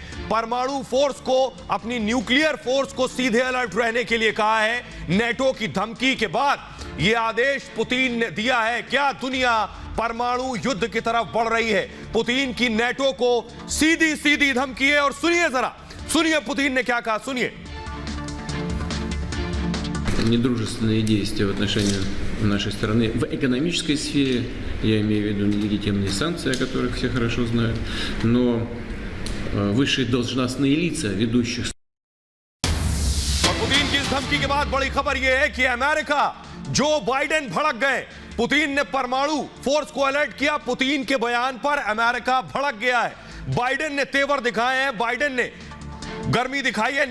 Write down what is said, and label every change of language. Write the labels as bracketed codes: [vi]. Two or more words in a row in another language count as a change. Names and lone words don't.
[hi] परमाणु फोर्स को, अपनी [en] nuclear force [hi] को सीधे अलर्ट रहने के लिए कहा है। नेटो की धमकी के बाद यह आदेश पुतिन ने दिया है। क्या दुनिया परमाणु युद्ध की तरफ बढ़ रही है? पुतिन की नेटो को सीधी सीधी धमकी है और सुनिए जरा, सुनिए पुतिन ने क्या कहा, सुनिए। [ru] Недружественные действия в отношении нашей страны в экономической сфере, я имею в виду нелегитимные санкции, о которых все хорошо знают, но высшие должностные лица ведущих. [hi] और पुतिन की इस धमकी के बाद बड़ी खबर यह है कि अमेरिका, जो बाइडेन भड़क गए। पुतिन ने परमाणु फोर्स को अलर्ट किया, पुतिन के बयान पर अमेरिका भड़क गया है। बाइडेन ने तेवर दिखाए हैं, बाइडेन ने गर्मी दिखाई है।